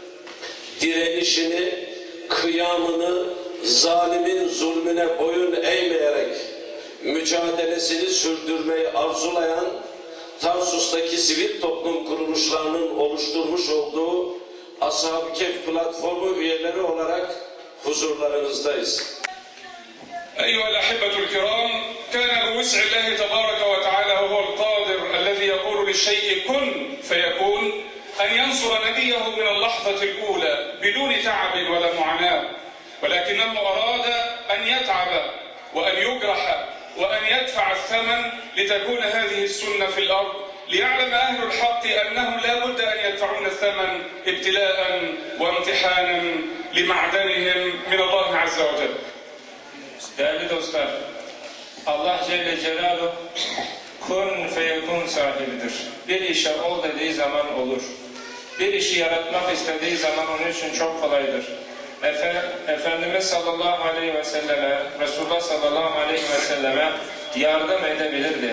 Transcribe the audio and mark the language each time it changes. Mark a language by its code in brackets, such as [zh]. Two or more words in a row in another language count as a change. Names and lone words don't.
[tr] direnişini, kıyamını, zalimin zulmüne boyun eğmeyerek mücadelesini sürdürmeyi arzulayan Tarsus'taki sivil toplum kuruluşlarının oluşturmuş olduğu Ashab-ı Kehf platformu üyeleri olarak huzurlarınızdayız. [ar] أيها الأحبة الكرام، كان بوسع الله تبارك وتعالى وهو القادر الذي يقول للشيء كن فيكون أن ينصر نبيه من اللحظة الأولى بدون تعب ولا معاناة، ولكنه أراد أن يتعب وأن يجرح وأن يدفع الثمن لتكون هذه السنة في الأرض، ليعلم أهل الحق أنهم لا بد أن يدفعون الثمن ابتلاء وامتحانا لمعدنهم من الله عز وجل. [tr] Değerli dostlar, Allah [ar] جل جلاله كن فيكون [tr] sahibidir. Bir işe ol dediği zaman olur. Bir işi yaratmak istediği zaman onun için çok kolaydır. Efendimiz [ar] صلى الله عليه وسلم, [tr] Resulullah [ar] صلى الله عليه وسلم [tr] yardım edebilirdi.